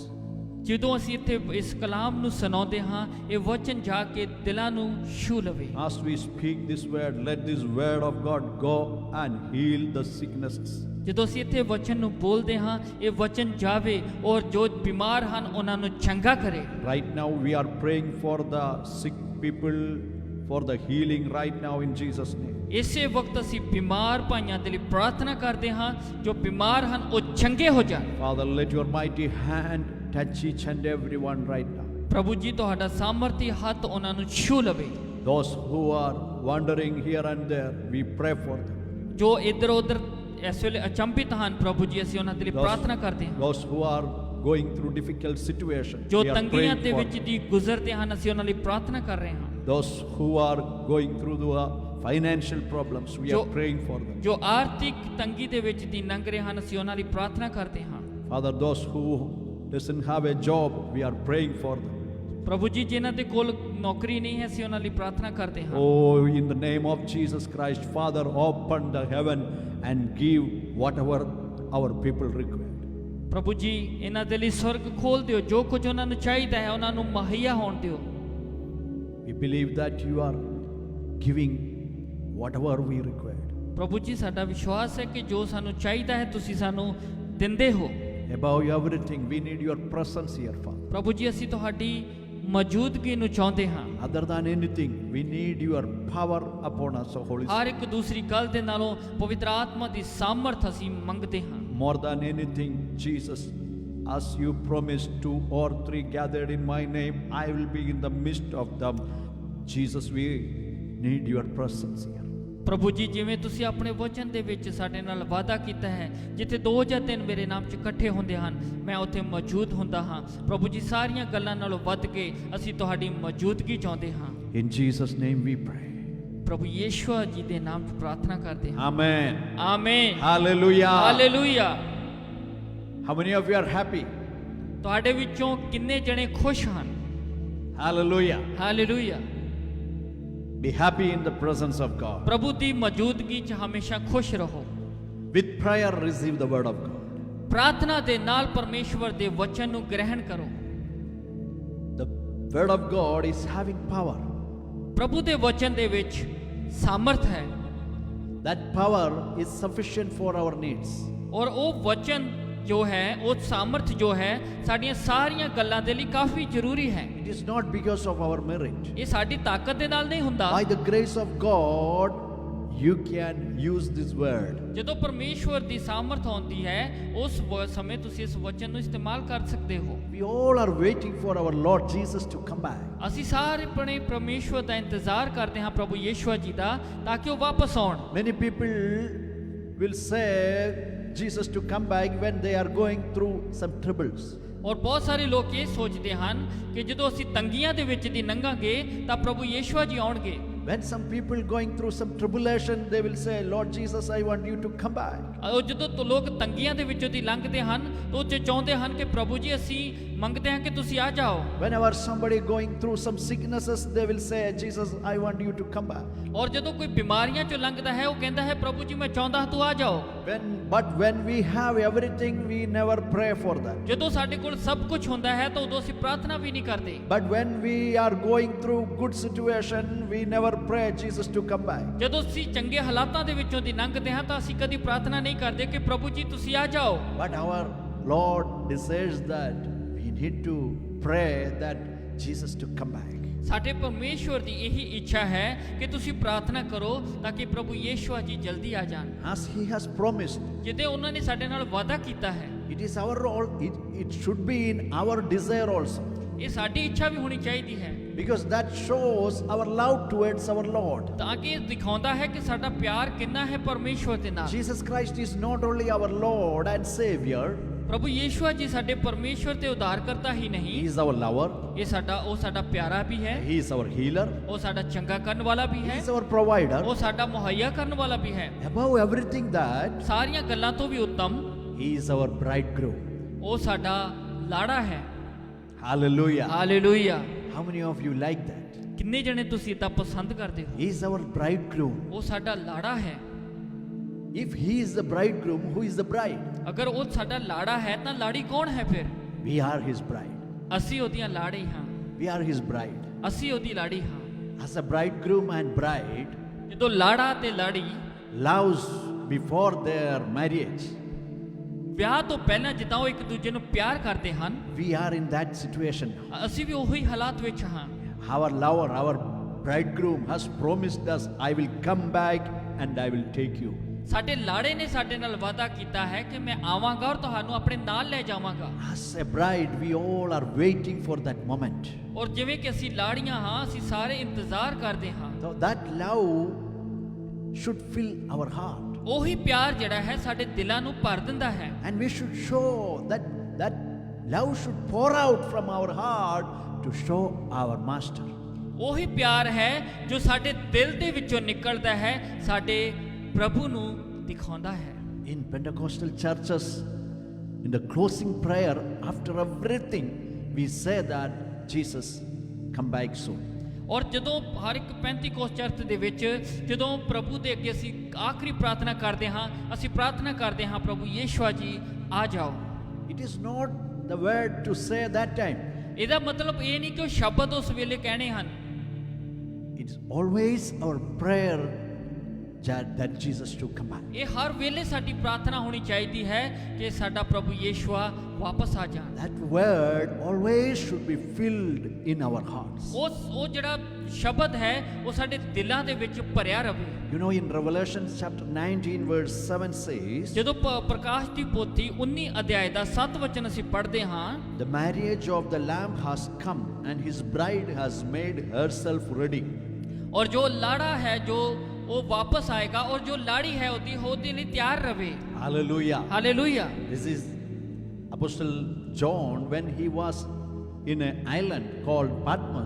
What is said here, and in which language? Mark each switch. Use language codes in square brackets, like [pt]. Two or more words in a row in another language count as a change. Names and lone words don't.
[pa] ਜਦੋਂ ਅਸੀਂ ਇੱਥੇ ਇਸ ਕਲਾਮ ਨੂੰ ਸੁਣਾਉਂਦੇ ਹਾਂ ਇਹ ਵਚਨ ਜਾ ਕੇ ਦਿਲਾਂ ਨੂੰ ਛੂ ਲਵੇ। [en] As we speak this word, let this word of God go and heal the sicknesses. [pa] ਜਦੋਂ ਅਸੀਂ ਇੱਥੇ ਵਚਨ ਨੂੰ ਬੋਲਦੇ ਹਾਂ ਇਹ ਵਚਨ ਜਾਵੇ ਔਰ ਜੋ ਬਿਮਾਰ ਹਨ ਉਹਨਾਂ ਨੂੰ ਚੰਗਾ ਕਰੇ। [en] Right now we are praying for the sick people for the healing right now in Jesus' name. [pa] ਇਸੇ ਵਕਤ ਅਸੀਂ ਬਿਮਾਰ ਭਾਈਆਂ ਦੇ ਲਈ ਪ੍ਰਾਰਥਨਾ ਕਰਦੇ ਹਾਂ ਜੋ ਬਿਮਾਰ ਹਨ ਉਹ ਚੰਗੇ ਹੋ ਜਾਣ। [en] Father, let your mighty hand touch each and every one right now. [pa] ਪ੍ਰਭੂ ਜੀ ਤੁਹਾਡਾ ਸਾਮਰਥੀ ਹੱਥ ਉਹਨਾਂ ਨੂੰ ਛੂ ਲਵੇ। [en] Those who are wandering here and there, we pray for them. [pa] ਜੋ ਇੱਧਰ ਉੱਧਰ ਇਸ ਵੇਲੇ ਅਚੰਭਿਤ ਹਨ ਪ੍ਰਭੂ ਜੀ ਅਸੀਂ ਉਹਨਾਂ ਦੇ ਲਈ ਪ੍ਰਾਰਥਨਾ ਕਰਦੇ ਹਾਂ। [en] Those who are going through difficult situations, [pa] ਜੋ [en] we are [pa] ਤੰਗੀਆਂ [en] praying [pa] ਦੇ [en] for [pa] ਵਿੱਚ [en] them. [pa] ਦੀ ਗੁਜ਼ਰਦੇ ਹਨ ਅਸੀਂ ਉਹਨਾਂ ਲਈ ਪ੍ਰਾਰਥਨਾ ਕਰ ਰਹੇ ਹਾਂ। [en] Those who are going through the financial problems, we are praying for them. [pa] ਜੋ ਆਰਥਿਕ ਤੰਗੀ ਦੇ ਵਿੱਚ ਦੀ ਲੰਘ ਰਹੇ ਹਨ ਅਸੀਂ ਉਹਨਾਂ ਲਈ ਪ੍ਰਾਰਥਨਾ ਕਰਦੇ ਹਾਂ। [en] Father, those who doesn't have a job, we are praying for them. [pa] ਪ੍ਰਭੂ ਜੀ ਜਿਨ੍ਹਾਂ ਦੇ ਕੋਲ ਨੌਕਰੀ ਨਹੀਂ ਹੈ ਅਸੀਂ ਉਹਨਾਂ ਲਈ ਪ੍ਰਾਰਥਨਾ ਕਰਦੇ ਹਾਂ। [en] Oh, in the name of Jesus Christ, Father, open the heaven and give whatever our people require. [pa] ਪ੍ਰਭੂ ਜੀ ਇਹਨਾਂ ਦੇ ਲਈ ਸਵਰਗ ਖੋਲ ਦਿਓ, ਜੋ ਕੁਝ ਉਹਨਾਂ ਨੂੰ ਚਾਹੀਦਾ ਹੈ ਉਹਨਾਂ ਨੂੰ ਮੁਹੱਈਆ ਹੋਣ ਦਿਓ। [en] We believe that you are giving whatever we require. [pa] ਪ੍ਰਭੂ ਜੀ ਸਾਡਾ ਵਿਸ਼ਵਾਸ ਹੈ ਕਿ ਜੋ ਸਾਨੂੰ ਚਾਹੀਦਾ ਹੈ ਤੁਸੀਂ ਸਾਨੂੰ ਦਿੰਦੇ ਹੋ। [en] Above everything, we need your presence here, Father. [pa] ਪ੍ਰਭੂ ਜੀ ਅਸੀਂ ਤੁਹਾਡੀ ਮੌਜੂਦਗੀ ਨੂੰ ਚਾਹੁੰਦੇ ਹਾਂ। [en] Other than anything, we need your power upon us, O Holy [pa] ਹਰ [en] Spirit. [pa] ਇੱਕ ਦੂਸਰੀ ਗੱਲ ਦੇ ਨਾਲੋਂ ਪਵਿੱਤਰ ਆਤਮਾ ਦੀ ਸਾਮਰਥ ਅਸੀਂ ਮੰਗਦੇ ਹਾਂ। [en] More than anything, Jesus, as you promised 2 or 3 gathered in my name, I will be in the midst of them. Jesus, we need your presence here. [pa] ਪ੍ਰਭੂ ਜੀ ਜਿਵੇਂ ਤੁਸੀਂ ਆਪਣੇ ਵਚਨ ਦੇ ਵਿੱਚ ਸਾਡੇ ਨਾਲ ਵਾਅਦਾ ਕੀਤਾ ਹੈ ਜਿੱਥੇ 2 ਜਾਂ 3 ਮੇਰੇ ਨਾਮ 'ਚ ਇਕੱਠੇ ਹੁੰਦੇ ਹਨ ਮੈਂ ਉੱਥੇ ਮੌਜੂਦ ਹੁੰਦਾ ਹਾਂ। ਪ੍ਰਭੂ ਜੀ ਸਾਰੀਆਂ ਗੱਲਾਂ ਨਾਲੋਂ ਵੱਧ ਕੇ ਅਸੀਂ ਤੁਹਾਡੀ ਮੌਜੂਦਗੀ ਚਾਹੁੰਦੇ ਹਾਂ। [en] In Jesus' name we pray. [pa] ਪ੍ਰਭੂ ਯਿਸੂ ਜੀ ਦੇ ਨਾਮ 'ਚ ਪ੍ਰਾਰਥਨਾ ਕਰਦੇ ਹਾਂ। [en] Amen. [pa] ਆਮੇਨ। [en] Hallelujah. [pa] ਹਾਲੇਲੂਇਆ। [en] How many of you are happy? [pa] ਤੁਹਾਡੇ ਵਿੱਚੋਂ ਕਿੰਨੇ ਜਣੇ ਖੁਸ਼ ਹਨ? [en] Hallelujah. [pa] ਹਾਲੇਲੂਇਆ। [en] Be happy in the presence of God. [pa] ਪ੍ਰਭੂ ਦੀ ਮੌਜੂਦਗੀ 'ਚ ਹਮੇਸ਼ਾ ਖੁਸ਼ ਰਹੋ। [en] With prayer, receive the word of God. [pa] ਪ੍ਰਾਰਥਨਾ ਦੇ ਨਾਲ ਪਰਮੇਸ਼ਵਰ ਦੇ ਵਚਨ ਨੂੰ ਗ੍ਰਹਿਣ ਕਰੋ। [en] The word of God is having power. [pa] ਪ੍ਰਭੂ ਦੇ ਵਚਨ ਦੇ ਵਿੱਚ ਸਾਮਰਥ ਹੈ [en] That power is sufficient for our needs. [pa] ਔਰ ਉਹ ਵਚਨ ਜੋ ਹੈ ਉਹ ਸਾਮਰਥ ਜੋ ਹੈ ਸਾਡੀਆਂ ਸਾਰੀਆਂ ਗੱਲਾਂ ਦੇ ਲਈ ਕਾਫੀ ਜ਼ਰੂਰੀ ਹੈ। [en] It is not because of our merit. [pa] ਇਹ ਸਾਡੀ ਤਾਕਤ ਦੇ ਨਾਲ ਨਹੀਂ ਹੁੰਦਾ। [en] By the grace of God, you can use this word. [pa] ਜਦੋਂ ਪਰਮੇਸ਼ਵਰ ਦੀ ਸਾਮਰਥ ਆਉਂਦੀ ਹੈ ਉਸ ਸਮੇਂ ਤੁਸੀਂ ਇਸ ਵਚਨ ਨੂੰ ਇਸਤੇਮਾਲ ਕਰ ਸਕਦੇ ਹੋ। [en] We all are waiting for our Lord Jesus to come back. [pa] ਅਸੀਂ ਸਾਰੇ ਆਪਣੇ ਪਰਮੇਸ਼ਵਰ ਦਾ ਇੰਤਜ਼ਾਰ ਕਰਦੇ ਹਾਂ ਪ੍ਰਭੂ ਯਿਸੂ ਜੀ ਦਾ ਤਾਂ ਕਿ ਉਹ ਵਾਪਸ ਆਉਣ। [en] Many people will say Jesus to come back when they are going through some troubles. [pa] ਔਰ ਬਹੁਤ ਸਾਰੇ ਲੋਕ ਇਹ ਸੋਚਦੇ ਹਨ ਕਿ ਜਦੋਂ ਅਸੀਂ ਤੰਗੀਆਂ ਦੇ ਵਿੱਚ ਦੀ ਲੰਘਾਂਗੇ ਤਾਂ ਪ੍ਰਭੂ ਯਿਸੂ ਜੀ ਆਉਣਗੇ। [en] When some people going through some tribulation, they will say, Lord Jesus, I want you to come back. [pa] ਉਹ ਜਦੋਂ ਤੋਂ ਲੋਕ ਤੰਗੀਆਂ ਦੇ ਵਿੱਚੋਂ ਦੀ ਲੰਘਦੇ ਹਨ ਤਾਂ ਉਹ ਚਾਹੁੰਦੇ ਹਨ ਕਿ ਪ੍ਰਭੂ ਜੀ ਅਸੀਂ ਮੰਗਦੇ ਹਾਂ ਕਿ ਤੁਸੀਂ ਆ ਜਾਓ। [en] Whenever somebody going through some sicknesses, they will say, Jesus, I want you to come back. [pa] ਔਰ ਜਦੋਂ ਕੋਈ ਬਿਮਾਰੀਆਂ ਚੋਂ ਲੰਘਦਾ ਹੈ ਉਹ ਕਹਿੰਦਾ ਹੈ ਪ੍ਰਭੂ ਜੀ ਮੈਂ ਚਾਹੁੰਦਾ ਹਾਂ ਤੂੰ ਆ ਜਾਓ। [en] But when we have everything, we never pray for that. [pa] ਜਦੋਂ ਸਾਡੇ ਕੋਲ ਸਭ ਕੁਝ ਹੁੰਦਾ ਹੈ ਤਾਂ ਉਦੋਂ ਅਸੀਂ ਪ੍ਰਾਰਥਨਾ ਵੀ ਨਹੀਂ ਕਰਦੇ। [en] But when we are going through good situation, we never pray Jesus to come back. [pa] ਜਦੋਂ ਅਸੀਂ ਚੰਗੇ ਹਾਲਾਤਾਂ ਦੇ ਵਿੱਚੋਂ ਦੀ ਲੰਘਦੇ ਹਾਂ ਤਾਂ ਅਸੀਂ ਕਦੀ ਪ੍ਰਾਰਥਨਾ ਨਹੀਂ ਕਰਦੇ ਕਿ ਪ੍ਰਭੂ ਜੀ ਤੁਸੀਂ ਆ ਜਾਓ। [en] But our Lord desires that we need to pray that Jesus to come back. [pa] ਸਾਡੇ ਪਰਮੇਸ਼ਵਰ ਦੀ ਇਹੀ ਇੱਛਾ ਹੈ ਕਿ ਤੁਸੀਂ ਪ੍ਰਾਰਥਨਾ ਕਰੋ ਤਾਂ ਕਿ ਪ੍ਰਭੂ ਯਿਸੂ ਜੀ ਜਲਦੀ ਆ ਜਾਣ। [en] As He has promised, [pa] ਜਿੱਦੇ ਉਹਨਾਂ ਨੇ ਸਾਡੇ ਨਾਲ ਵਾਅਦਾ ਕੀਤਾ ਹੈ, [en] it is our role, it should be in our desire also. [pa] ਇਹ ਸਾਡੀ ਇੱਛਾ ਵੀ ਹੋਣੀ ਚਾਹੀਦੀ ਹੈ, [en] Because that shows our love towards our Lord. [pa] ਤਾਂ ਕਿ ਇਹ ਦਿਖਾਉਂਦਾ ਹੈ ਕਿ ਸਾਡਾ ਪਿਆਰ ਕਿੰਨਾ ਹੈ ਪਰਮੇਸ਼ਵਰ ਦੇ ਨਾਲ। [en] Jesus Christ is not only our Lord and Savior, [pa] ਪ੍ਰਭੂ ਯਿਸੂ ਜੀ ਸਾਡੇ ਪਰਮੇਸ਼ਵਰ ਤੇ ਉਦਾਰਕਰਤਾ ਹੀ [en] He [pa] ਨਹੀਂ, [en] is our lover, [pa] ਇਹ ਸਾਡਾ ਪਿਆਰਾ ਵੀ ਹੈ, [en] He is our healer, [pa] ਉਹ ਸਾਡਾ ਚੰਗਾ ਕਰਨ ਵਾਲਾ ਵੀ [en] He [pa] ਹੈ, [en] is our provider. [pa] ਉਹ ਸਾਡਾ ਮੁਹੱਈਆ ਕਰਨ ਵਾਲਾ ਵੀ ਹੈ। [en] Above everything that, [pa] ਸਾਰੀਆਂ ਗੱਲਾਂ ਤੋਂ ਵੀ ਉੱਤਮ [en] He is our bridegroom. [pa] ਉਹ ਸਾਡਾ ਲਾੜਾ ਹੈ। [en] Hallelujah. [pa] ਹਾਲੇਲੂਇਆ। [en] How many of you like that? [pa] ਕਿੰਨੇ ਜਣੇ ਤੁਸੀਂ ਤਾਂ ਪਸੰਦ ਕਰਦੇ ਹੋ? [en] He is our bridegroom. [pa] ਉਹ ਸਾਡਾ ਲਾੜਾ ਹੈ। [en] If He is the bridegroom, who is the bride? [pa] ਅਗਰ ਉਹ ਸਾਡਾ ਲਾੜਾ ਹੈ ਤਾਂ ਲਾੜੀ ਕੌਣ ਹੈ ਫਿਰ? [en] We are His bride. [pa] ਅਸੀਂ ਉਹਦੀਆਂ ਲਾੜੀ ਹਾਂ, [en] We are His bride. [pa] ਅਸੀਂ ਉਹਦੀ ਲਾੜੀ ਹਾਂ। [en] As a bridegroom and bride [pa] ਜਦੋਂ ਲਾੜਾ ਤੇ ਲਾੜੀ [en] loves before their marriage, [pa] ਵਿਆਹ ਤੋਂ ਪਹਿਲਾਂ ਜਿੱਦਾਂ ਉਹ ਇੱਕ ਦੂਜੇ ਨੂੰ ਪਿਆਰ ਕਰਦੇ ਹਨ, [en] we are in that situation. [pa] ਅਸੀਂ ਵੀ ਉਹੀ ਹਾਲਾਤ ਵਿੱਚ ਹਾਂ। [en] Our lover, our bridegroom has promised us, I will come back and I will take you. [pa] ਸਾਡੇ ਲਾੜੇ ਨੇ ਸਾਡੇ ਨਾਲ ਵਾਅਦਾ ਕੀਤਾ ਹੈ ਕਿ ਮੈਂ ਆਵਾਂਗਾ ਔਰ ਤੁਹਾਨੂੰ ਆਪਣੇ ਨਾਲ ਲੈ ਜਾਵਾਂਗਾ। [en] As a bride, we all are waiting for that moment. [pa] ਔਰ ਜਿਵੇਂ ਕਿ ਅਸੀਂ ਲਾੜੀਆਂ ਹਾਂ, ਅਸੀਂ ਸਾਰੇ ਇੰਤਜ਼ਾਰ ਕਰਦੇ ਹਾਂ। [en] So that love should fill our heart. [pa] ਉਹੀ ਪਿਆਰ ਜਿਹੜਾ ਹੈ ਸਾਡੇ ਦਿਲਾਂ ਨੂੰ ਭਰ ਦਿੰਦਾ ਹੈ। [en] And we should show that love should pour out from our heart to show our master. [pa] ਉਹੀ ਪਿਆਰ ਹੈ ਜੋ ਸਾਡੇ ਦਿਲ ਦੇ ਵਿੱਚੋਂ ਨਿਕਲਦਾ ਹੈ, ਸਾਡੇ ਪ੍ਰਭੂ ਨੂੰ ਦਿਖਾਉਂਦਾ ਹੈ। [en] In Pentecostal churches, in the closing prayer, after everything, we say that Jesus come back soon. [pa] ਔਰ ਜਦੋਂ ਹਰ ਇੱਕ ਪੈਂਤੀਕੋਸਤ ਚਰਚ ਦੇ ਵਿੱਚ ਜਦੋਂ ਪ੍ਰਭੂ ਦੇ ਅੱਗੇ ਅਸੀਂ ਆਖਰੀ ਪ੍ਰਾਰਥਨਾ ਕਰਦੇ ਹਾਂ, ਅਸੀਂ ਪ੍ਰਾਰਥਨਾ ਕਰਦੇ ਹਾਂ ਪ੍ਰਭੂ ਯਿਸੂ ਜੀ ਆ ਜਾਓ। [en] It is not the word to say that time. [pa] ਇਹਦਾ ਮਤਲਬ ਇਹ ਨਹੀਂ ਕਿ ਉਹ ਸ਼ਬਦ ਉਸ ਵੇਲੇ ਕਹਿਣੇ ਹਨ। [en] It's always our prayer that Jesus to come back. [pa] ਇਹ ਹਰ ਵੇਲੇ ਸਾਡੀ ਪ੍ਰਾਰਥਨਾ ਹੋਣੀ ਚਾਹੀਦੀ ਹੈ ਕਿ ਸਾਡਾ ਪ੍ਰਭੂ ਯਿਸੂ ਵਾਪਸ ਆ ਜਾਣ। [en] That word always should be filled in our hearts. [pa] ਉਹ ਜਿਹੜਾ ਸ਼ਬਦ ਹੈ ਉਹ ਸਾਡੇ ਦਿਲਾਂ ਦੇ ਵਿੱਚ ਭਰਿਆ ਰਵੇ। [en] You know, in Revelation chapter 19 verse 7 says, [pa] ਜਦੋਂ ਪ੍ਰਕਾਸ਼ ਦੀ ਪੋਥੀ 19 ਅਧਿਆਇ ਦਾ 7 ਵਚਨ ਅਸੀਂ ਪੜ੍ਹਦੇ ਹਾਂ, [en] the marriage of the Lamb has come and his bride has made herself ready. [pa] ਔਰ ਜੋ ਲਾੜਾ ਹੈ ਜੋ ਉਹ ਵਾਪਸ ਆਏਗਾ ਔਰ ਜੋ ਲਾੜੀ ਹੈ ਉਹਦੇ ਲਈ ਤਿਆਰ ਰਵੇ। [en] Hallelujah. [pa] ਹਾਲੇਲੂਇਆ। [en] This is Apostle John when he was in an island called Patmos.